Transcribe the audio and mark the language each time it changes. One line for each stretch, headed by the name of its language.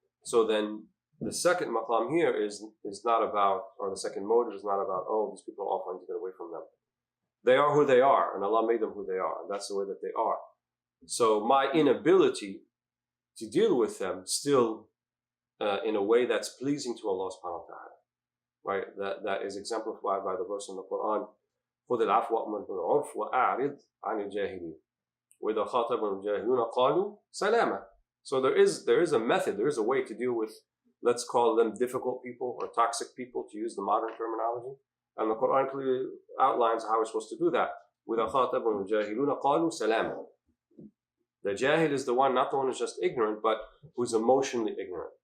English: So then the second maqam here is not about, or the second motive is not about, these people are all trying to get away from them. They are who they are, and Allah made them who they are, and that's the way that they are. So my inability to deal with them still in a way that's pleasing to Allah subhanahu wa ta'ala, right? That is exemplified by the verse in the Quran,
Arabic: خُذِ الْعَفْوَ وَأْمُرْ بِالْعُرْفِ وَأَعْرِضْ عَنِ الْجَاهِلِينَ وَإِذَا خَاطَبَهُمُ الْجَاهِلُونَ قَالُوا سَلَامًا.
English: So there is a method, there is a way to deal with, let's call them difficult people or toxic people, to use the modern terminology. And the Quran clearly outlines how we're supposed to do that.
Arabic: وَإِذَا خَاطَبَهُمُ الْجَاهِلُونَ قَالُوا سَلَامًا.
English: The jahil is the one, not the one who's just ignorant, but who's emotionally ignorant.